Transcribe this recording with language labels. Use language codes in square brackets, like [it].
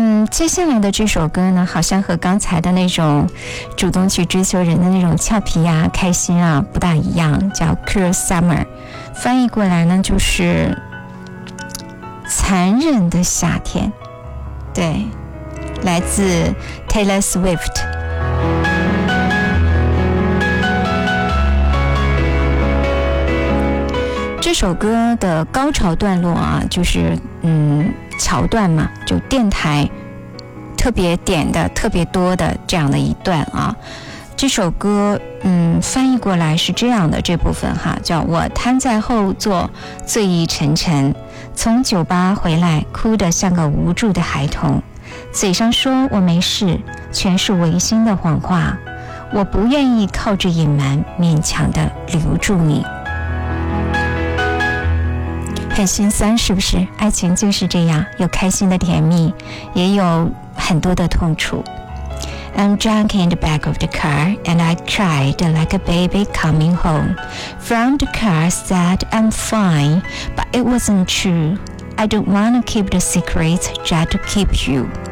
[zh] 接下来的这首歌呢，好像和刚才的那种主动去追求人的那种俏皮啊、开心啊不大一样，叫 Cruel Summer， 翻译过来呢就是残忍的夏天。对，来自 Taylor Swift。这首歌的高潮段落啊，就是桥段嘛，就电台特别点的特别多的这样的一段啊。这首歌翻译过来是这样的，这部分哈，叫我瘫在后座醉意沉沉，从酒吧回来哭得像个无助的孩童，嘴上说我没事全是违心的谎话，我不愿意靠着隐瞒勉强地留住你。很心酸是不是？爱情就是这样，有开心的甜蜜，也有很多的痛楚。 [en] I'm drunk in the back of the car and I cried like a baby coming home. From the car said I'm fine, but it wasn't true. I don't want to keep the secret just to keep you.